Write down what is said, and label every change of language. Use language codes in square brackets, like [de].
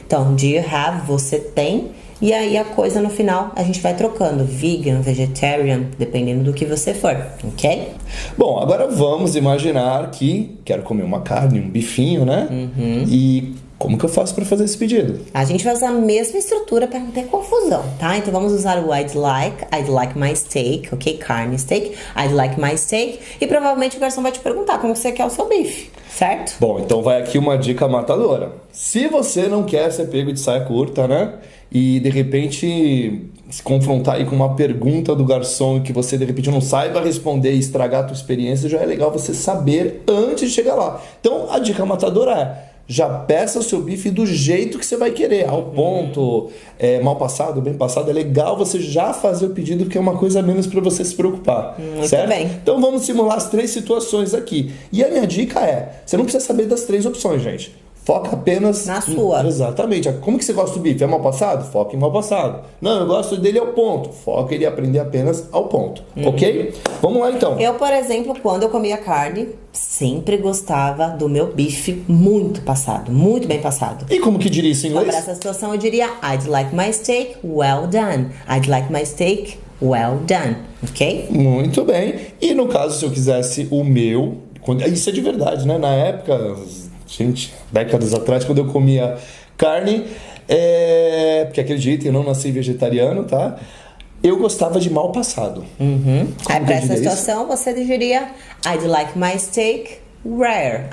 [pt] Então, [en] do you have, [pt] você tem. E aí a coisa no final a gente vai trocando, vegan, vegetarian, dependendo do que você for, ok? Bom, agora vamos imaginar que quero comer uma carne, um bifinho, né? E como que eu faço para fazer esse pedido? A gente vai usar a mesma estrutura para não ter confusão, tá? Então vamos usar o [en] I'd like my steak, [pt] ok? Carne, steak, [en] I'd like my steak. [pt] E provavelmente o garçom vai te perguntar como você quer o seu bife, certo? Bom, então vai aqui uma dica matadora. Se você não quer ser pego de saia curta, né? E de repente se confrontar aí com uma pergunta do garçom que você de repente não saiba responder e estragar a tua experiência, já é legal você saber antes de chegar lá. Então a dica matadora é: já peça o seu bife do jeito que você vai querer, ao ponto, mal passado, bem passado. É legal você já fazer o pedido, que é uma coisa a menos para você se preocupar. Muito certo? bem. Então vamos simular as 3 situações aqui. E a minha dica é: você não precisa saber das 3 opções, gente. Foca apenas na sua. Exatamente. Como que você gosta do bife? É mal passado? Foca em mal passado. Não, eu gosto dele ao ponto. Foca ele aprender apenas ao ponto. Ok? Vamos lá então. Eu, por exemplo, quando eu comia carne, sempre gostava do meu bife muito passado, muito bem passado. E como que diria isso em Então, inglês? para essa situação, eu diria [en] I'd like my steak well done. I'd like my steak well done. [pt] Ok? Muito bem. E no caso, se eu quisesse o meu... Isso é de verdade, né? Na época... Gente, décadas atrás, quando eu comia carne, porque acreditem, eu não nasci vegetariano, tá? Eu gostava de mal passado. Aí pra essa situação, você diria [en] I'd like my steak rare.